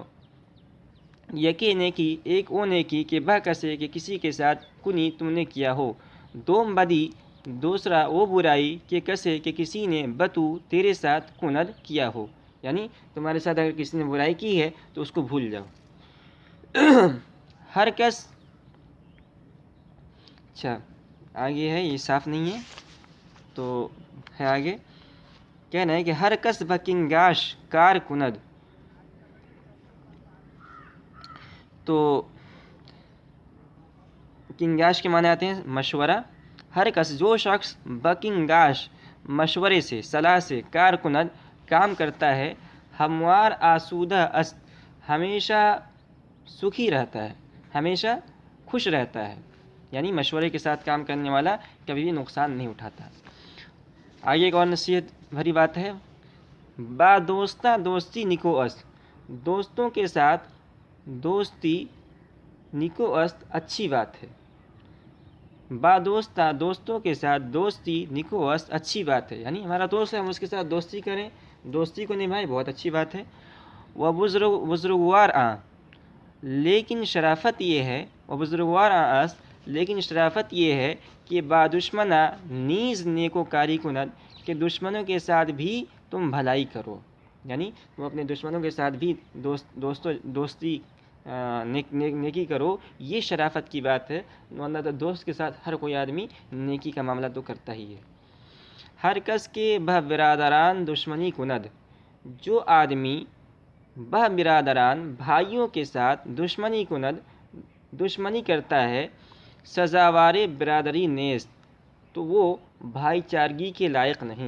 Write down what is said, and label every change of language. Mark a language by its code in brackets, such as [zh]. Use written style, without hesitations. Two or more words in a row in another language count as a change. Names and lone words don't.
[fa] یکی نیکی، [ur] ایک وہ نیکی [fa] کہ بہ کسے [ur] کہ کسی کے ساتھ کنی تم نے کیا ہو، [fa] دوم بدی، [ur] دوسرا وہ برائی [fa] کہ کسے [ur] کہ کسی نے بتو تیرے ساتھ کند کیا ہو، یعنی تمہارے ساتھ اگر کسی نے برائی کی ہے تو اس کو بھول جاؤ۔ [fa] ہر کس، [ur] اچھا آگے ہے، یہ صاف نہیں ہے تو ہے آگے، کہنا ہے کہ [fa] ہر کس بکنگاش کار کند، [ur] تو کنگاش کے معنی آتے ہیں مشورہ۔ [fa] ہر کس، [ur] جو شخص بکنگاش مشورے سے، صلاح سے، [fa] کار کند [ur] کام کرتا ہے، [fa] ہموار آسودہ است، [ur] ہمیشہ سکھی رہتا ہے، ہمیشہ خوش رہتا ہے، یعنی مشورے کے ساتھ کام کرنے والا کبھی بھی نقصان نہیں اٹھاتا۔ آگے ایک اور نصیحت بھری بات ہے، [fa] با دوستاں دوستی نکو است، [ur] دوستوں کے ساتھ دوستی [fa] نکو است [ur] اچھی بات ہے۔ [fa] با دوستاں، [ur] دوستوں کے ساتھ دوستی [fa] نکو است [ur] اچھی بات ہے، یعنی ہمارا دوست ہے، ہم اس کے ساتھ دوستی کریں، دوستی کو نبھائیں، بہت اچھی بات ہے۔ [fa] وہ بزرگوار آں، [ur] لیکن شرافت یہ ہے، [fa] وہ بزرگوار آں است، [ur] لیکن شرافت یہ ہے کہ [fa] با دشمنا نیز نیکوکاری کند، [ur] کہ دشمنوں کے ساتھ بھی تم بھلائی کرو، یعنی تم اپنے دشمنوں کے ساتھ بھی دوستی نیکی کرو، یہ شرافت کی بات ہے، ورنہ تو دوست کے ساتھ ہر کوئی آدمی نیکی کا معاملہ تو کرتا ہی ہے۔ [fa] ہر کس کے بہ برادران دشمنی کند، [ur] جو آدمی [fa] بہ برادران [ur] بھائیوں کے ساتھ [fa] دشمنی کند، [ur] دشمنی کرتا ہے، [fa] سزاوار برادری نیست، [ur] تو وہ بھائی چارگی کے لائق نہیں۔